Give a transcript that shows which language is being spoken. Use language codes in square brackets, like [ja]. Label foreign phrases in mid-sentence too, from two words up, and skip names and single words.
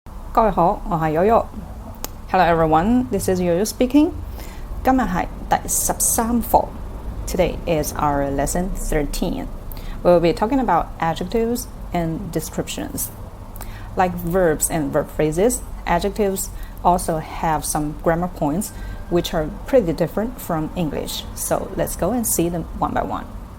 [yue] 各位好，我係 Yoyo。 [en] Hello everyone, this is Yoyo speaking. [yue] 今日係第13 課。 [en] Today is our lesson 13. We'll be talking about adjectives and descriptions. Like verbs and verb phrases, adjectives also have some grammar points which are pretty different from English. So let's go and see them one by one.